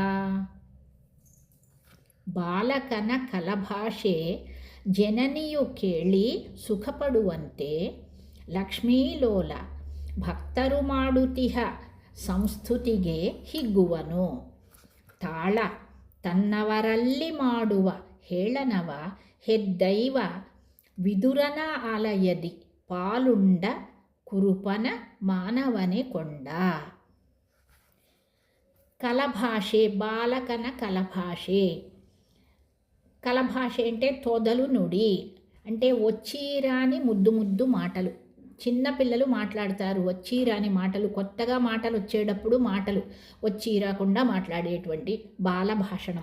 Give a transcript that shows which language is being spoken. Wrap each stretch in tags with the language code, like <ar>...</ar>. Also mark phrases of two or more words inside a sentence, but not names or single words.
<kn>ಬಾಲಕನ ಕಲಭಾಷೆ ಜನನಿಯು ಕೇಳಿ ಸುಖಪಡುವಂತೆ ಲಕ್ಷ್ಮೀಲೋಲ ಭಕ್ತರು ಮಾಡುತಿಹ ಸಂಸ್ತುತಿಗೆ ಹಿಗ್ಗುವನು. ತಾಳ ತನ್ನವರಲ್ಲಿ ಮಾಡುವ ಹೇಳನವ ಹೆದ್ದೈವ ವಿದುರನ ಆಲಯದಿ ಪಾಲುಂಡ ಕುರುಪನ ಮಾನವನೆ ಕೊಂಡ. ಕಲಭಾಷೆ, ಬಾಲಕನ ಕಲಭಾಷೆ.</kn> <te>కలభాష అంటే తొదలు నుడి, అంటే వచ్చిరాని ముద్దు ముద్దు మాటలు. చిన్నపిల్లలు మాట్లాడతారు వచ్చిరాని మాటలు, కొత్తగా మాటలు వచ్చేటప్పుడు మాటలు వచ్చిరాకుండా మాట్లాడేటువంటి బాల భాషణం.</te>